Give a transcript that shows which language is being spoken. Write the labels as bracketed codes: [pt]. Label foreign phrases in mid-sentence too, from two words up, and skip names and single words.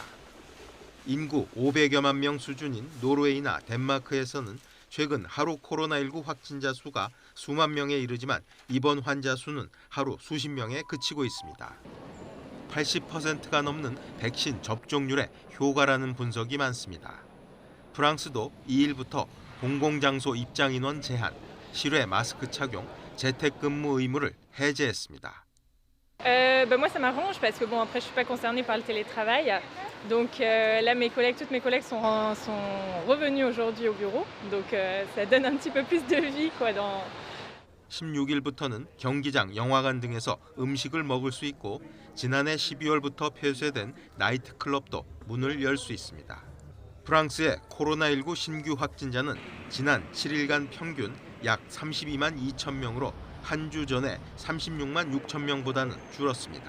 [ko] 인구 500여만 명 수준인 노르웨이나 덴마크에서는 최근 하루 코로나19 확진자 수가 수만 명에 이르지만 입원 환자 수는 하루 수십 명에 그치고 있습니다. 80%가 넘는 백신 접종률의 효과라는 분석이 많습니다. 프랑스도 2일부터 공공장소 입장 인원 제한, 실외 마스크 착용, 재택근무 의무를 해제했습니다. [fr] Moi ça m'arrange parce que bon après je suis pas concernée par le télétravail. Donc là toutes mes collègues sont revenues aujourd'hui au bureau. Donc ça donne un petit peu plus de vie quoi dans [ko] 16일부터는 경기장, 영화관 등에서 음식을 먹을 수 있고 지난해 12월부터 폐쇄된 나이트클럽도 문을 열 수 있습니다. 프랑스의 코로나19 신규 확진자는 지난 7일간 평균 약 32만 2천 명으로 한 주 전에 36만 6천 명보다는 줄었습니다.